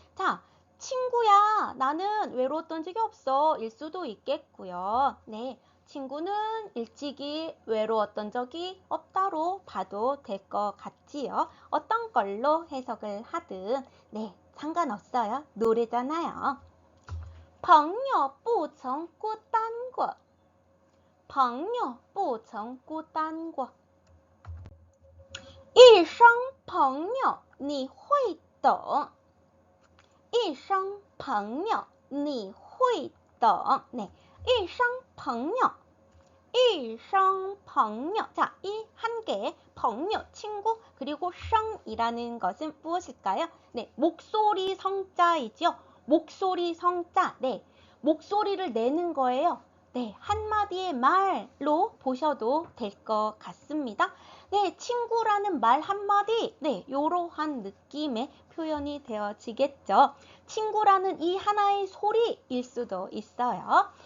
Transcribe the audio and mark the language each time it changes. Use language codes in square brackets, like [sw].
[ko] 자, 친구야, 나는 외로웠던 적이 없어. 일 수도 있겠고요. 네, 친구는 일찍이 외로웠던 적이 없다로 봐도 될 것 같지요. 어떤 걸로 해석을 하든 네, 상관없어요. 노래잖아요. [zh] 朋友不曾孤单过朋友不曾孤单过一声朋友你会懂一声朋友你会懂네, 一声朋友一声朋友자, 이 한 개의 朋友 친구 그리고 声 [ko] 이라는 것은 무엇일까요? 네, 목소리 성자이죠. 목소리 성자. 네, 목소리를 내는 거예요. 네, 한마디의 말로 보셔도 될 것 같습니다. 네, 친구라는 말 한마디, 네, 요러한 느낌의 표현이 되어지겠죠. 친구라는 이 하나의 소리일 수도 있어요.